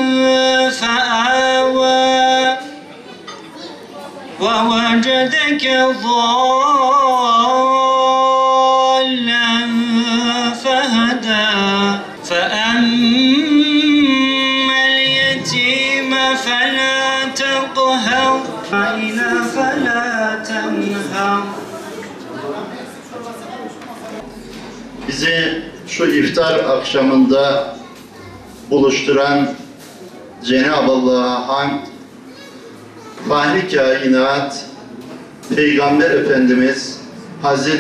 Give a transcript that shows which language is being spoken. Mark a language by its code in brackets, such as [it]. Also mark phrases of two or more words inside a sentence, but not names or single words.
[ar] فآوى ووجدك ضالا فهدى فأما اليتيم فلا تقهر فلا تنهر. [tr] Bizi şu iftar akşamında buluşturan Cenab-ı Allah'a hamd, Fahri Kainat, Peygamber Efendimiz Hz.